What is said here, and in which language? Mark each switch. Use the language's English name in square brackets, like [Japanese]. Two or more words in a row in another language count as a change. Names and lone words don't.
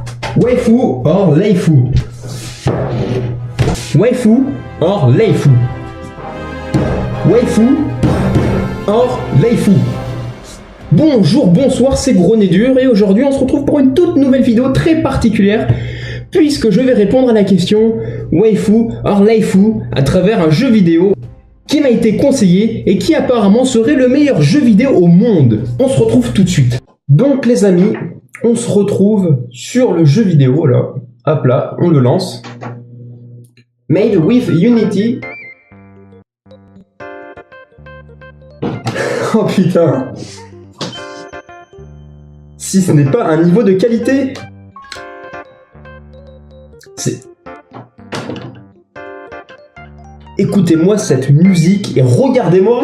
[English] Waifu or Laifu. Waifu or Laifu. Waifu or Laifu. [French] Bonjour, bonsoir, c'est Gros Nez Dur et aujourd'hui on se retrouve pour une toute nouvelle vidéo très particulière puisque je vais répondre à la question [English] Waifu or Laifu [French] à travers un jeu vidéo qui m'a été conseillé et qui apparemment serait le meilleur jeu vidéo au monde. On se retrouve tout de suite. Donc les amis, on se retrouve sur le jeu vidéo là. Hop là, on le lance. [English] Made with Unity. [French] Oh putain. Si ce n'est pas un niveau de qualité. C'est... Écoutez-moi cette musique et regardez-moi.